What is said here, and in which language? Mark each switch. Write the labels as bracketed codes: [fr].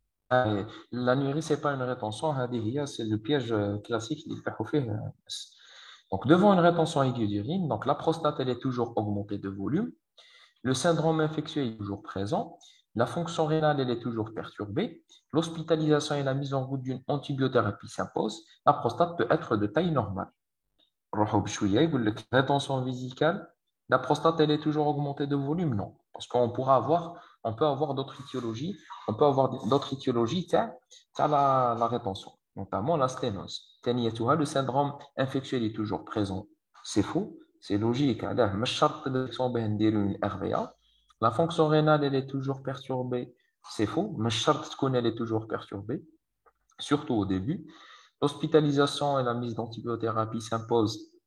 [fr] L'anurie, c'est pas une rétention, c'est le piège classique [ar] اللي يفتحوا فيه الناس. [fr] Donc, devant une rétention aiguë d'urine, donc la prostate, elle est toujours augmentée de volume. Le syndrome infectieux est toujours présent. La fonction rénale, elle est toujours perturbée. L'hospitalisation et la mise en route d'une antibiothérapie s'imposent. La prostate peut être de taille normale. [ar] نروحوا بشوية يقول لك [fr] rétention vésicale. La prostate, elle est toujours augmentée de volume? Non. Parce on peut avoir d'autres étiologies. On peut avoir d'autres étiologies تاع la rétention, notamment la sténose. تانيتها, le syndrome infectieux il est toujours présent. C'est faux. C'est logique. [ar] علاه مش شرط نصوبه نديرو [fr] une RVA. La fonction rénale, elle est toujours perturbée. C'est faux. [ar] مش شرط تكون [fr] elle est toujours perturbée, surtout au début. L'hospitalisation et la mise d'antibiothérapie s'imposent.